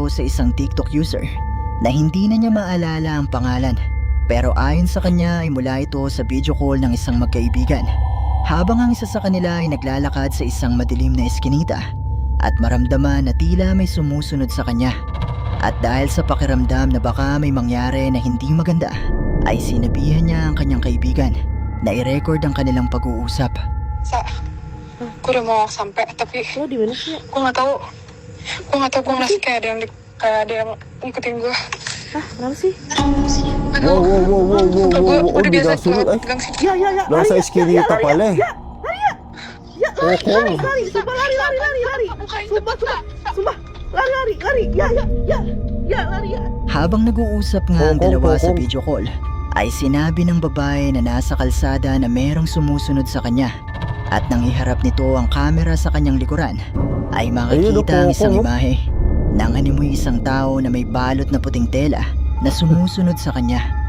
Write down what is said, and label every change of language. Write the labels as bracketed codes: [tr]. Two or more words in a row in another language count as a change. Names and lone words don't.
[tl] sa isang TikTok user na hindi na niya maalala ang pangalan, pero ayon sa kanya ay mula ito sa [en] video call [tl] ng isang magkaibigan habang ang isa sa kanila ay naglalakad sa isang madilim na eskinita at maramdaman na tila may sumusunod sa kanya, at dahil sa pakiramdam na baka may mangyari na hindi maganda ay sinabihan niya ang kanyang kaibigan na i-record ang kanilang pag-uusap. [id] Kuda mau sampai tapi Lo di mana sih? gue nggak tahu gue ngerasa kayak ada yang ngikutin gue. Hah, kenapa sih? Wow, udah biasa [tl] binasunod ay. [id] pegang sini. Ya. [tl] Nasa eskinita pala eh. [id] Ya, lari. Sumpah lari. Sumpah, lari. Ya, lari ya. [tl] Habang nag-uusap nga ang dalawa sa [en] video call, [tl] ay sinabi ng babae na nasa kalsada na merong sumusunod sa kanya. At nang iharap nito ang camera sa kanyang likuran, ay makikita ang isang imahe nang animoy isang tao na may balot na puting tela na sumusunod sa kanya.